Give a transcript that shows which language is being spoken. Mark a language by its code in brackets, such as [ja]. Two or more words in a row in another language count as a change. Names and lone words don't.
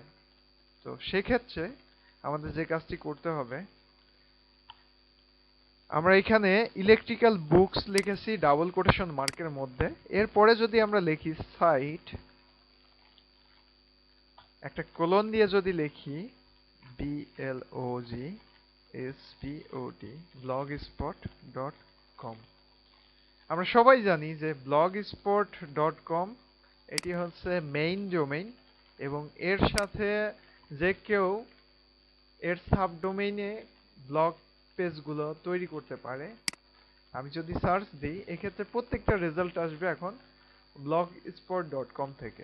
[bn] তো সেক্ষেত্রে আমাদের যে কাজটি করতে হবে, আমরা এখানে [en] electrical books [bn] লিখেছি [en] double quotation [bn] মার্কের মধ্যে। এরপরে যদি আমরা লিখি সাইট, একটা কোলন দিয়ে যদি লিখি BLOGSPOT blogspot.com, আমরা সবাই জানি যে blogspot.com এটি হচ্ছে [en] main domain [bn] এবং এর সাথে যে কেউ এর সাবডোমেইনে [en] blog pages [bn] তৈরি করতে পারে। আমি যদি সার্চ দিই, এক্ষেত্রে প্রত্যেকটা রেজাল্ট আসবে এখন blogspot.com থেকে।